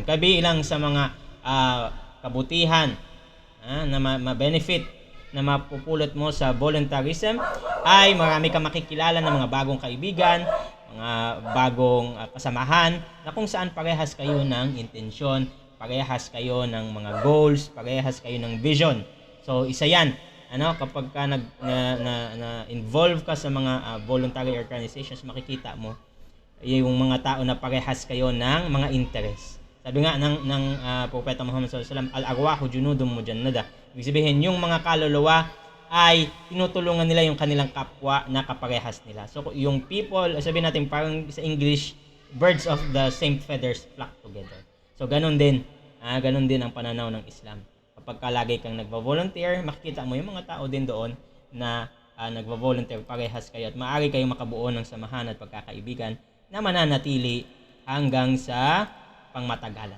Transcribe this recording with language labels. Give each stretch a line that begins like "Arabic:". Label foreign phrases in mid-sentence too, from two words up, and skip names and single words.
Filipino: Kabilang sa mga kabutihan na ma-benefit na mapupulot mo sa voluntarism ay marami kang makikilala ng mga bagong kaibigan, mga bagong kasamahan na kung saan parehas kayo ng intensyon, parehas kayo ng mga goals, parehas kayo ng vision. So isa yan. Kapag ka na-involve ka sa mga
English: voluntary organizations,
Filipino: makikita mo yung mga tao na parehas kayo ng mga interest. Sabi nga ng Propeta Muhammad
Arabic: صلى الله عليه وسلم, الأرواح جنود مجندة.
Filipino: Ibig sabihin, yung mga kaluluwa ay tinutulungan nila yung kanilang kapwa na kaparehas nila. So yung people, sabihin natin parang sa English,
English: birds of the same feathers flock together.
Filipino: So ganun din ang pananaw ng Islam. Kapag lagi kang nagva-volunteer, makikita mo yung mga tao din doon na nagva-volunteer, parehas kayo at maaari kayong makabuo ng samahan at pagkakaibigan na mananatili hanggang sa pangmatagalan.